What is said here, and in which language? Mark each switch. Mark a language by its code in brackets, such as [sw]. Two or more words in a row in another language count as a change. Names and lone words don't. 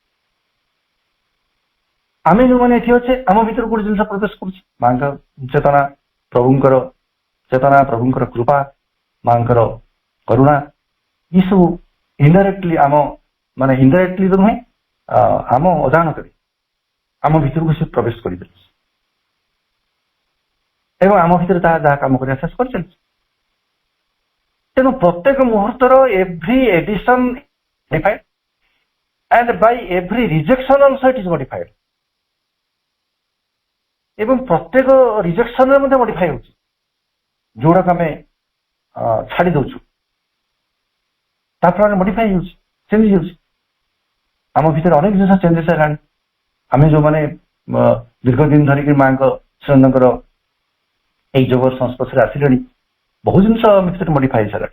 [or] ଆମେ ଯୋଉମାନେ ଏଠି ଅଛେ ଆମ ଭିତରୁ ଗୋଟେ ଜିନିଷ ପ୍ରବେଶ କରୁଛି, ମାଙ୍କ ଚେତନା, ପ୍ରଭୁଙ୍କର ଚେତନା, ପ୍ରଭୁଙ୍କର କୃପା, ମାଙ୍କର କରୁଣା, ଏସବୁ ଇନଡାଇରେକ୍ଟଲି ଆମ ମାନେ ଇନଡାଇରେକ୍ଟଲି ତ ନୁହେଁ, ଆମ ଅଜାଣତରେ ଆମ ଭିତରକୁ ସେ ପ୍ରବେଶ କରିଦେଉଛି ଏବଂ ଆମ ଭିତରେ ତାହା ଯାହା କାମ କରିବା ଶେଷ କରିଚାଲିଛି। ତେଣୁ ପ୍ରତ୍ୟେକ ମୁହୂର୍ତ୍ତର [en] every addition modified and by every rejection also it is modified। [or] ଏବଂ ପ୍ରତ୍ୟେକ ରିଜେକ୍ସନରେ ମଧ୍ୟ ମଡିଫାଇ ହଉଛି, ଯୋଉଟାକୁ ଆମେ ଛାଡି ଦଉଛୁ ତା ଫଳରେ ମଡିଫାଇ ହେଉଛି, ଚେଞ୍ଜ ହେଉଛି। ଆମ ଭିତରେ ଅନେକ ଜିନିଷ ଚେଞ୍ଜେସ୍ ହେଲାଣି। ଆମେ ଯୋଉମାନେ ଦୀର୍ଘ ଦିନ ଧରିକି ମାଙ୍କ ଶ୍ରୀନନ୍ଦଙ୍କର ଏଇ ଯୋଗ ସଂସ୍ପର୍ଶରେ ଆସିଲେଣି, ବହୁ ଜିନିଷ ଆମ ଭିତରେ ମଡିଫାଇ ହେଇସାରିଲାଣି।